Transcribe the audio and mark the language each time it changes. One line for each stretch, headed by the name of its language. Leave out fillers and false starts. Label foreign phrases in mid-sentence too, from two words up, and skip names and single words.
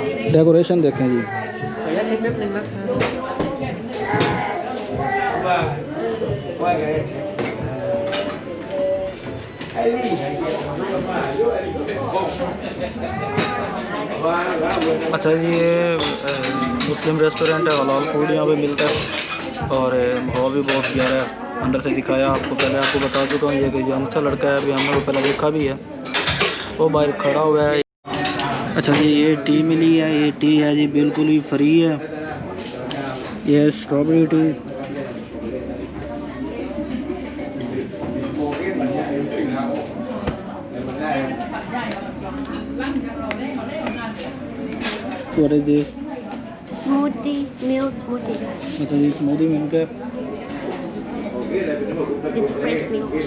Hindi: डेकोरेशन देखें जी।
Thai: ขออนุญาตเทคแป๊บนึงนะคะ
Hindi: अच्छा ये मुस्लिम रेस्टोरेंट है, हलाल फूड यहाँ पे मिलता है और माहौल भी बहुत प्यारा है। अंदर से दिखाया आपको, पहले आपको बता चुका हूँ। ये कि यंग सा लड़का है, अभी हमने वो पहले देखा भी है, वो बाहर खड़ा हुआ है। अच्छा जी, ये टी मिली है, ये टी है जी बिल्कुल ही फ्री है। ये
English: strawberry tea, what is this? Smoothie, milk smoothie.
Hindi: अच्छा जी,
English: smoothie milk
Hindi: है।
English: It's fresh milk.